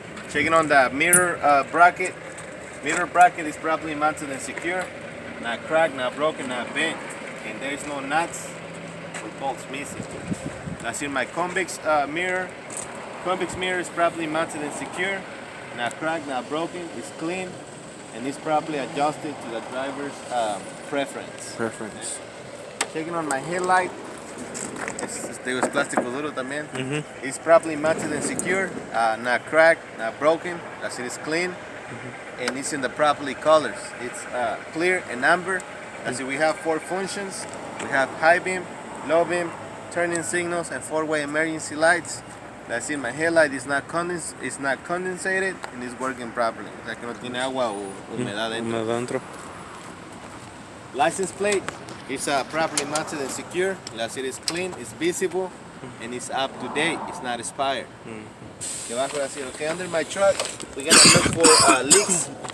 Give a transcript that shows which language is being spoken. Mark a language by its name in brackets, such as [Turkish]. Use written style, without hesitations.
[English] Checking on the mirror bracket. Mirror bracket is properly mounted and secure, not cracked, not broken, not bent, and there is no nuts or bolts missing. Lastly, my convex mirror. Convex mirror is properly mounted and secure, not cracked, not broken, it's clean, and it's properly adjusted to the driver's preference. Checking on my headlight. [Spanish] Es plástico duro también. [English] It's properly mounted and secure, not cracked, not broken, as it is clean, and it's in the properly colors. It's clear and amber. As we have 4 functions. We have high beam, low beam, turning signals, and 4-way emergency lights. That's it, my headlight is not condensated and is working properly. [Spanish] O sea que no tiene agua o humedad dentro. [English] License plate is properly mounted and secure. That's it, is clean, it's visible, and it's up to date. It's not expired. Okay, under my truck, we're gonna look for leaks.